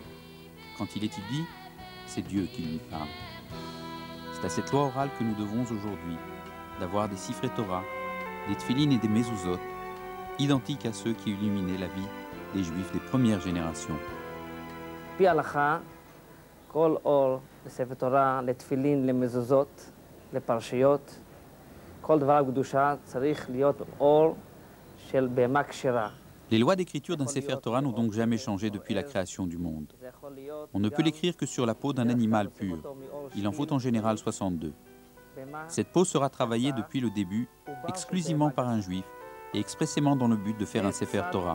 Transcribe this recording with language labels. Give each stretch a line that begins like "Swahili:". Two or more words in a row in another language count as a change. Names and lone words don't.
French: Quand il étudie, c'est Dieu qui lui parle. C'est à cette loi orale que nous devons aujourd'hui d'avoir des
Hebrew: ספרי תורה,
French: des Tfilin et des Mezuzot, identiques à ceux qui illuminaient la vie des Juifs des premières générations.
Hebrew: פי הלכה, כל עור לספר תורה, לתפילין, למזוזות, לפרשיות, כל דבר הקדושה צריך להיות אור של בהמה כשרה.
French: Les lois d'écriture d'un
Hebrew: ספר תורה
French: n'ont donc jamais changé depuis la création du monde. On ne peut l'écrire que sur la peau d'un animal pur. Il en faut en général 62. Cette peau sera travaillée depuis le début exclusivement par un juif et expressément dans le but de faire un
Hebrew: ספר תורה.